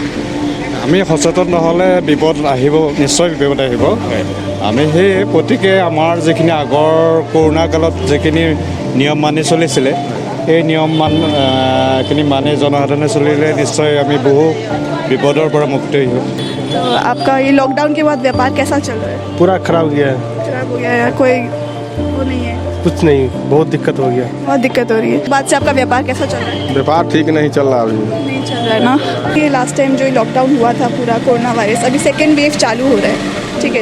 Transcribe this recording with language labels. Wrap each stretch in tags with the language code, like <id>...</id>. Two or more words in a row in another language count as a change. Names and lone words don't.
<as>আমি সচেতন নহ'লে বিপদ আহিব, নিশ্চয় বিপদ আহিব। আমি সেই প্ৰত্যেকে আমাৰ যিখিনি আগৰ কৰোণা কালত যিখিনি নিয়ম মানি চলিছিলে, সেই নিয়মখিনি মানি জনসাধাৰণে চলিলে নিশ্চয় আমি বহু বিপদৰ পৰা মুক্তি হ'ম।</as> <hi>तो आपका ये लॉकडाउन के बाद व्यापार कैसा चल रहा है? पूरा खराब हो गया है, खराब हो गया है? कोई वो नहीं है? कुछ नहीं, बहुत दिक्कत हो गया। बहुत दिक्कत हो रही है। बाद से आपका व्यापार कैसा चल रहा है? व्यापार ठीक नहीं चल रहा अभी। नहीं चल रहा है ना। ये</hi> <en>last time</en> <hi>जो लॉकडाउन हुआ था पूरा कोरोना वायरस, अभी</hi> <en>second wave</en> <hi>चालू हो रहा है, ठीक है।</hi>